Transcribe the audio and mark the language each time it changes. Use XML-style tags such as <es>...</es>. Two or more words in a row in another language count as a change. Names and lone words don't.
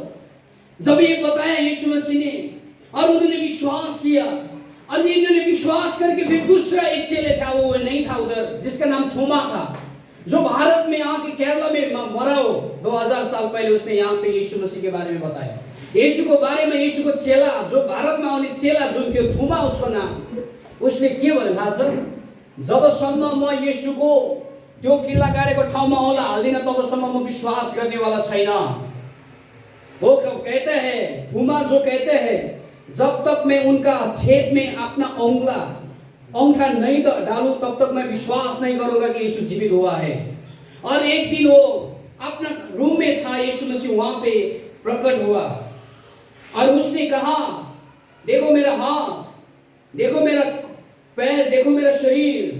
<hi>जब ये बताया यीशु मसीह ने और उन्होंने विश्वास किया, और इन्होंने विश्वास करके फिर दूसरा एक चेले था, वो नहीं था उधर, जिसका नाम थोमा था, जो भारत में आके केरला में मरा हो 2000 साल पहले। उसने यहाँ पे यीशु मसीह के बारे में बताया, यीशु को बारे में, यीशु को चेला, जो भारत में</hi> <ne>आउने चेला जुन थियो,</ne> <hi>थोमा उसको नाम।</hi> <ne>उसले के भने थाहा छ? जबसम्म म यीशुको त्यो किल्ला गाडेको ठाउँमा औँला हाल्दिनँ तबसम्म म विश्वास गर्नेवाला छैन।</ne> <hi>वो कहते हैं, थोमा जो कहते हैं, जब तक मैं उनका छेद में अपना अंगूठा नहीं डालूं तब तक मैं विश्वास नहीं करूंगा कि यीशु जीवित हुआ है। और एक दिन वो अपना रूम में था, यीशु मसीह वहां पे प्रकट हुआ और उसने कहा देखो मेरा हाथ, देखो मेरा पैर, देखो मेरा शरीर।</hi>